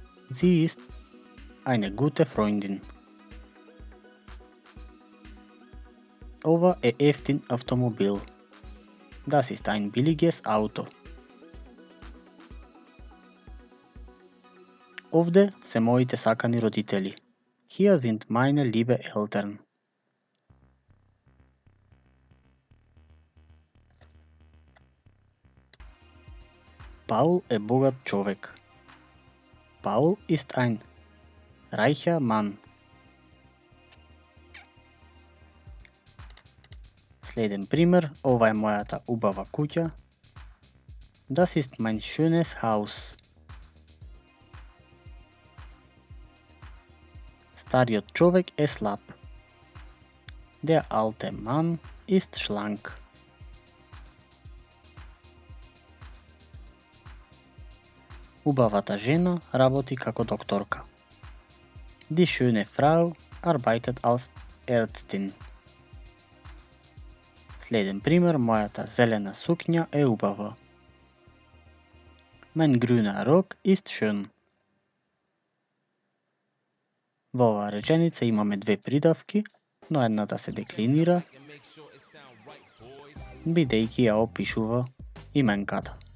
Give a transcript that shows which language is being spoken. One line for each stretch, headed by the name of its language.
German: Sie ist eine gute Freundin.
Macedonian: Ова е ефтин автомобил.
German: Das ist ein billiges Auto.
Macedonian: Овде се моите сакани родители.
German: Hier sind meine liebe Eltern.
Macedonian: Paul е богат човек.
German: Paul ist ein reicher Mann.
Macedonian: Следен пример, ова е мојата убава куќа.
German: Das ist mein schönes Haus.
Macedonian: Стариот човек е слаб.
German: Der alte Mann ist schlank.
Macedonian: Убавата жена работи како докторка.
German: Die schöne Frau arbeitet als Ärztin.
Macedonian: Следен пример, мојата зелена сукња е убава.
German: Mein grüner Rock ist schön.
Macedonian: Во оваа реченица имаме две придавки, но едната се деклинира, бидејќи ја опишува именката.